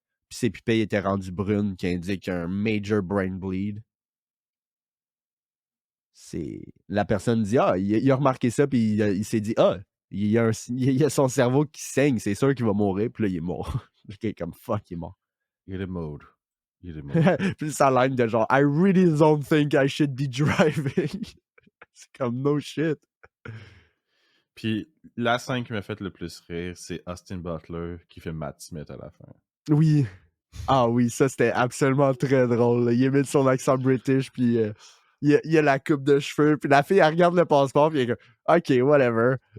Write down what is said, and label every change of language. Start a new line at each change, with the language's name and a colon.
French: Puis ses pupilles étaient rendues brunes, qui indique un
English: major brain bleed.
French: La personne dit, il a remarqué ça, puis il s'est dit, il y a son cerveau qui saigne, c'est sûr qu'il va mourir, puis là, il est mort. OK, comme fuck, il est mort. Il est mode. Puis sa ligne de genre,
English: I really don't think I should be driving.
French: C'est comme
English: no shit.
French: Puis la scène qui m'a fait le plus rire, c'est Austin Butler qui fait Matt Smith à la fin. Oui. Ah oui, ça c'était absolument très drôle. Là. Il émet son accent british, puis il a la coupe de cheveux, puis la fille elle regarde le passeport, puis elle est comme
English: OK, whatever.